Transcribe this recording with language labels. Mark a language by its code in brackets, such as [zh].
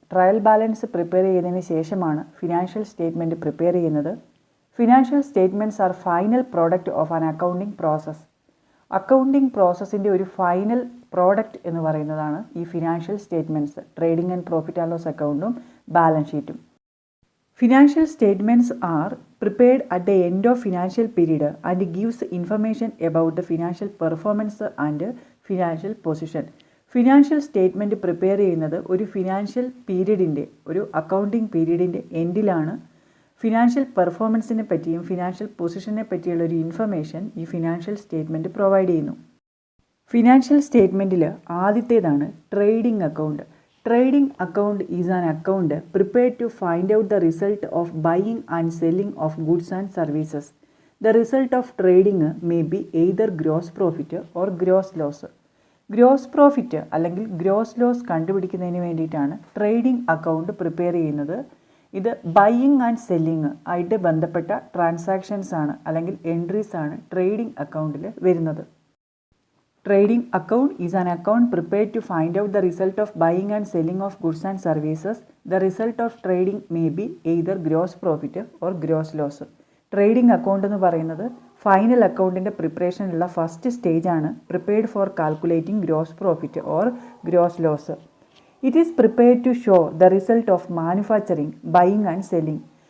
[ml] Trial balance prepare ചെയ്തതിന് ശേഷമാണ് financial statement prepare ചെയ്യുന്നത്. [en] Financial statements are final product of an accounting process. [ml] Accounting പ്രോസസ്സിൻ്റെ ഒരു final product എന്ന് പറയുന്നതാണ് ഈ financial statements, trading and profit and loss അക്കൗണ്ടും balance ഷീറ്റും. [en] Financial statements are prepared at the end of financial period and gives information about the financial performance and financial position. [ml] Financial statement prepare ചെയ്യുന്നത് ഒരു financial പീരീഡിൻ്റെ, ഒരു accounting പീരീഡിൻ്റെ എൻഡിലാണ്. Financial പെർഫോമൻസിനെ പറ്റിയും financial പൊസിഷനെ പറ്റിയുള്ള ഒരു information ഈ financial statement provide ചെയ്യുന്നു. Financial സ്റ്റേറ്റ്മെൻറ്റിൽ ആദ്യത്തേതാണ് trading account. [en] Trading account is an account prepared to find out the result of buying and selling of goods and services. The result of trading may be either gross profit or gross loss. [ml] Gross profit അല്ലെങ്കിൽ gross loss കണ്ടുപിടിക്കുന്നതിന് വേണ്ടിയിട്ടാണ് trading account prepare ചെയ്യുന്നത്. ഇത് buying and selling ആയിട്ട് ബന്ധപ്പെട്ട transactions ആണ് അല്ലെങ്കിൽ entries ആണ് trading അക്കൗണ്ടിൽ വരുന്നത്. [en] Trading account is an account prepared to find out the result of buying and selling of goods and services. The result of trading may be either gross profit or gross loss. [ml] Trading account എന്ന് പറയുന്നത് final അക്കൗണ്ടിൻ്റെ പ്രിപ്പറേഷനുള്ള first stage ആണ്, [en] Prepared for calculating gross profit or gross loss. It is prepared to show the result of manufacturing, buying and selling.